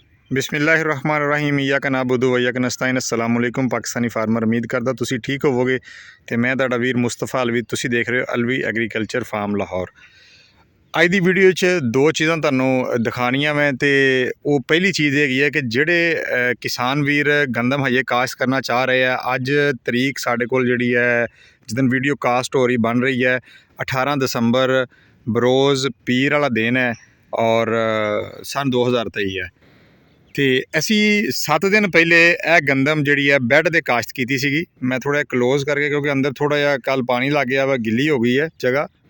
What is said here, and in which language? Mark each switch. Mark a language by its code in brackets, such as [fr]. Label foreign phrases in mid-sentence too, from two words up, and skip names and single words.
[ar] بسم الله الرحمن الرحيم إياك نعبد وإياك نستعين. السلام عليكم [en] Pakistani farmer, [pa] امید کردا تسی ٹھیک ہووو گے. تو میں تہاڈا ویر مصطفیٰ علوی، تسی دیکھ رہے ہو अलवी एग्रीकल्चर फार्म लाहौर। اج دی ویڈیو چ دو چیزاں تہانوں دکھانیاں میں، تو وہ پہلی چیز ہیگی ہے کہ جیہڑے کسان ویر گندم ہجے کاشت کرنا چاہ رہے ہیں، اج تاریخ ساڈے کول جیہڑی ہے جس دن ویڈیو کاسٹ ہو رہی بن رہی ہے 18 دسمبر بروز پیر والا دن ہے اور سن 2023 ہے. تو اسیں 7 دن پہلے یہ گندم جی ہے بیڈ دے کاشت کی سی. میں تھوڑا کلوز کر کے، کیونکہ اندر تھوڑا جیہا کل پانی لگ گیا وا، گیلی ہو گئی ہے جگہ.